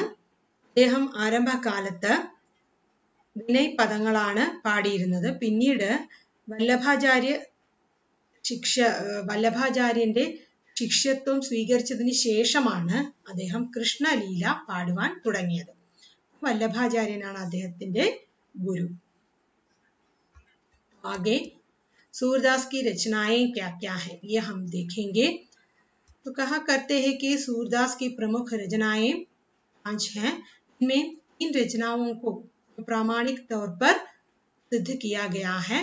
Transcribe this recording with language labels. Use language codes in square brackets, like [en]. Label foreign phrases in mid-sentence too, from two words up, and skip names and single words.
[ml] അദ്ദേഹം ആരംഭകാലത്ത് വിനയ് പദങ്ങളാണ് പാടിയിരുന്നത്. പിന്നീട് വല്ലഭാചാര്യന്റെ ശിഷ്യത്വം സ്വീകരിച്ചതിന് ശേഷമാണ് അദ്ദേഹം കൃഷ്ണലീല പാടുവാൻ തുടങ്ങിയത്. വല്ലഭാചാര്യനാണ് അദ്ദേഹത്തിന്റെ ഗുരു. [hi] आगे सूरदास की रचनाएं क्या क्या हैं ये हम देखेंगे। तो कहा करते हैं कि सूरदास की प्रमुख रचनाएं 5 हैं। इनमें 3 रचनाओं को प्रामाणिक तौर पर सिद्ध किया गया है।